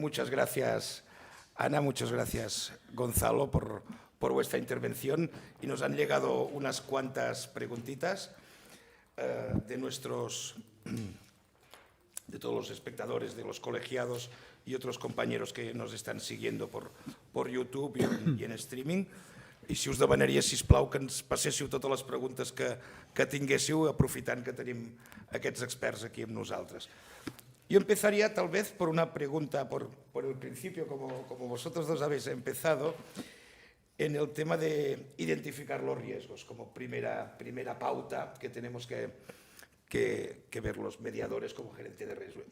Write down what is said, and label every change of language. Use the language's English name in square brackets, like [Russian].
[Spanish] Muchas gracias, Ana, muchas gracias, Gonzalo, por vuestra intervención. Y nos han llegado unas cuantas preguntitas de todos los espectadores, de los colegiados y otros compañeros que nos están siguiendo por YouTube y en streaming. [Catalan] I si us demanaria, sisplau, que ens passéssiu totes les preguntes que tinguéssiu, aprofitant que tenim aquests experts aquí amb nosaltres. [Spanish] Yo empezaría tal vez por una pregunta, por el principio, como vosotros dos habéis empezado, en el tema de identificar los riesgos, como primera pauta que tenemos que ver los mediadores como gerente de riesgo.